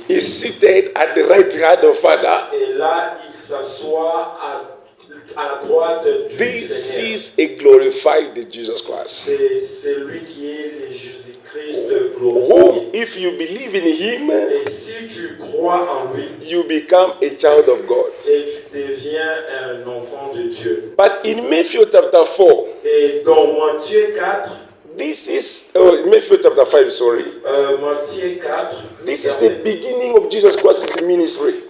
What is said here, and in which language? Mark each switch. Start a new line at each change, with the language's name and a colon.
English: He's seated at the right hand of Father.
French: Et là, il s'assoit à la droite du
English: This
French: Seigneur.
English: is a glorified Jesus Christ,
French: C'est lui qui est le Jésus-Christ
English: whom,
French: glorifié.
English: if you believe in him,
French: Et si tu crois en lui,
English: you become a child of God.
French: et tu deviens un enfant de Dieu.
English: But in Matthew chapter 4,
French: Et dans Matthieu 4,
English: this is Matthew chapter 5, sorry.
French: Matthieu 4,
English: This is the beginning of Jesus Christ's ministry.